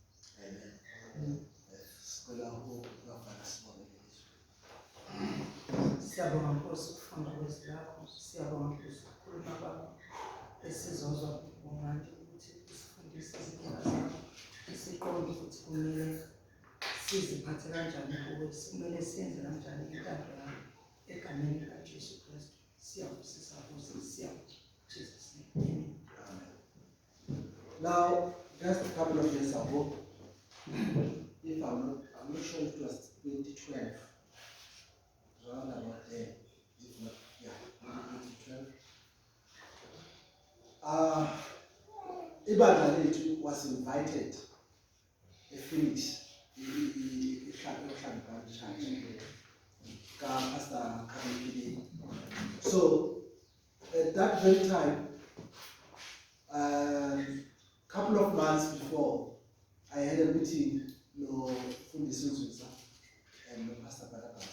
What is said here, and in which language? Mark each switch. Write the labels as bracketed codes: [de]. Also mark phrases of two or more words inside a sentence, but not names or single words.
[nd] Siyabonga Nkosi ukufunda kwezwi lakho, siyabonga Nkosi ukukhuluma kwakho esizozwa manje ukuthi usifundise izindlela zakho, siqonde ukuthi kumele siziphathe kanjani kuwe, kumele siyenze kanjani intando yakho egameni likaJesu Kristu. Siyabusisa Nkosi, [en] Jesus name. Amen. Now, just a couple of years ago, if I'm not sure it was 2012, around about there, if not, yeah, 2012. [nd] Ibandla lethu [en] was invited, a Phoenix, Pastor Kamipili. So, at that very time, couple of months before, I had a meeting from the Suzusa and Pastor Barabas.